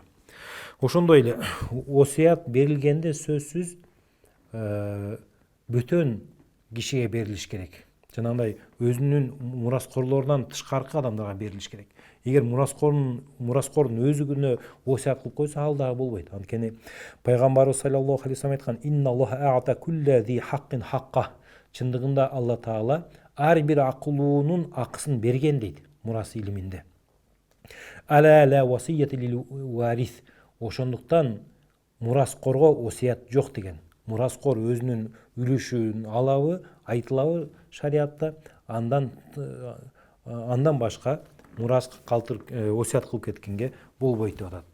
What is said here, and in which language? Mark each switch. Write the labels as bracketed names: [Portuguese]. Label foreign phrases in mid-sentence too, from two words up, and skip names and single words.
[Kyrgyz] Ошондой эле осуят берилгенде сөзсүз бөтөн кишиге берилиш керек. жанагындай өзүнүн мураскорлорунан тышкаркы адамдарга берилиш керек. Эгер мураскордун өзүнө осият кылып койсо, ал дагы болбойт. Анткени пайгамбарыбыз [Arabic] صلى الله عليه وسلم [Kyrgyz] айткан: [Arabic] "إن الله أعطى كل ذي حق حقه". [Kyrgyz] Чындыгында Алла Таала ар бир акылуунун акысын берген дейт мурас илиминде. [Arabic] ألا لا وصية لوارث. [Kyrgyz] Ошондуктан мураскорго осият жок деген. Мураскор өзүнүн үлүшүн алабы, айтылабы шариатта, андан башка мурас калтырып осият кылып кеткенге болбойт деп атат.